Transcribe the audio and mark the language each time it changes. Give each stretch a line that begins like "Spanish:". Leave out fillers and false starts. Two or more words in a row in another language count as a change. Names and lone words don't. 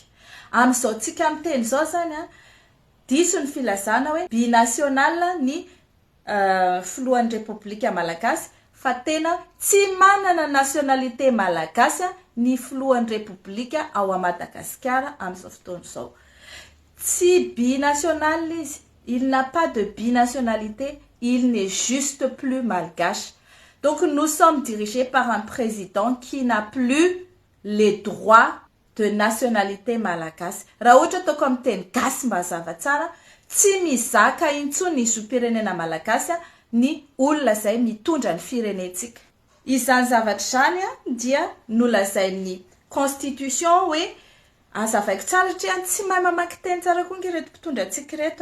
Malagasy: Amin'izao tsika miteny zao zany diso ny filazana hoe binational ny filohan'ny République malagasy fa tena tsy manana nationalité malagasy ny filohan'ny République ao à Madagascar amin'izao fotoana izao. Tsy binational izy,
French: il n'a pas de binationalité, il n'est juste plus malgache. Donc nous sommes dirigés par un président qui n'a plus les droits de nationalité malagasy.
Malagasy: Raha ohatra ataoko amin'ny teny gasy mba hazava tsara, tsy mizaka intsony ny zom-pirenena malagasy ny olona zay mitondra ny firenetsika. Izany zavatra izany dia nolazain'ny constitution hoe azavaiko tsara satria tsy mahay mamaky teny tsara koa ireto mpitondra antsika reto.